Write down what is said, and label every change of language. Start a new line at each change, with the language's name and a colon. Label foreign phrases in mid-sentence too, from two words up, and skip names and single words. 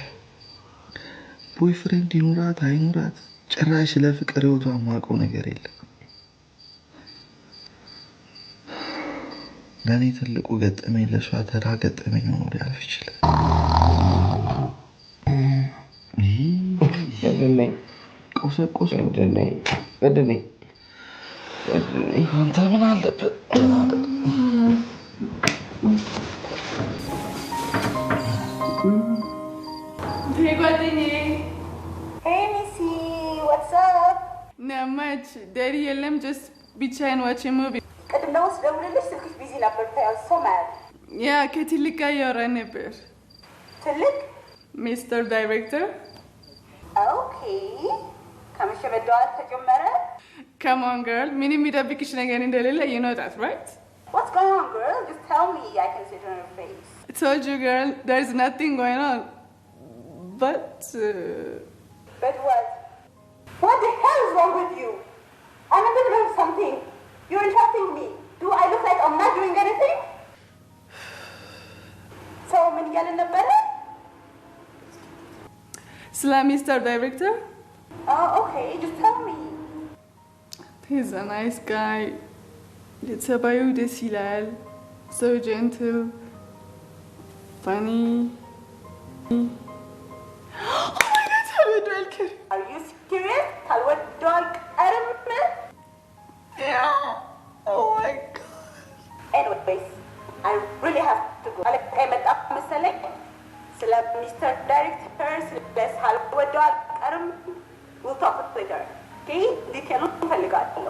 Amharic: ቦይፍሬንድ ይኑራት አይኑራት ጭራሽ ስለ ፍቅር ህይወቷ የማውቀው ነገር የለም። ለእኔ ትልቁ ገጠመኝ ለእሷ ተራ ገጠመኝ ሆኖ ሊያልፍ ይችላል። ቆሰቆሰ ገደለኝ። አንተ ምን አለበት? Hey, ጓደኛዬ።
English: Hey, Missy, what's up? Not much. Daddy የለም, just ብቻዬን watching movie.
Amharic: ቅድም ደግሞ ስደውልልሽ ስልክሽ ቢዚ ነበር።
English: I was so mad.
Amharic: ያ ከትልቅ ጋር እያወራን ነበር። ትልቅ? ሚስተር ዳይሬክተር። Okay. ከመቼ መደዋወል ተጀመረ?
English: Come on, girl. ምንም የሚደብቅሽ ነገር እንደሌለ you know that, right? What's going on, girl? Just tell me. I can see it on your face. I told you, girl, there's nothing going on. But what? What the hell is wrong with you? I'm in the middle of something. You're interrupting me. Do I look like I'm not doing anything? So,
Amharic: ምን እያልን ነበረ? ስለ ሚስተር ዳይሬክተር?
English: Oh, okay. Just tell me. He's a nice guy.
Amharic: ጸባዩ ደስ ይላል.
English: So gentle. Funny. Oh my God,
Amharic: ተወዷል ከሪ.
English: Are you serious?
Amharic: ካልወደው አልቀርም?
English: Yeah. Oh my God. Anyways, I really have to go.
Amharic: አለቃ የመጣ መሰለኝ. ስለ ሚስተር ዳይሬክተር ስለ ካልወደው አልቀርም.
English: We'll talk later.
Amharic: Okay? ዲቴሉን እፈልጋለሁ.